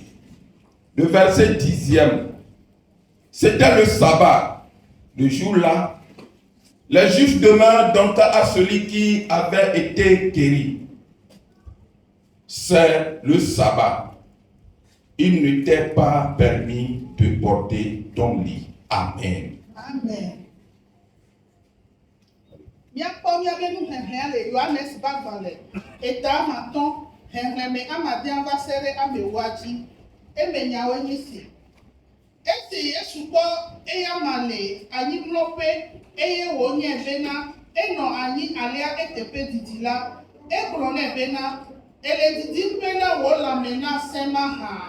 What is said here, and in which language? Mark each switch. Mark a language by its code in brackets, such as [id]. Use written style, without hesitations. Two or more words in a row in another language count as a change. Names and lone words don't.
[fr] Le verset 10e. C'était le sabbat. Le jour-là, les Juifs demeurent donc à celui qui avait été guéri. C'est le sabbat. Il ne t'est pas permis de porter ton lit. Amen. Amen. [ee] Miakpɔ miabe nuhehe le Yohanes ba gbalẽ eta amatɔ̃ xexlẽme amade ava se ɖe amewoa dzi. Eme nyawoe nye si. Esi Yesu gbɔ eya ma le anyimlɔƒe eye wònye bena enɔ anyi alea eteƒe didi la, egblɔ nɛ bena ele didim bena wò lãme nasẽ mahã.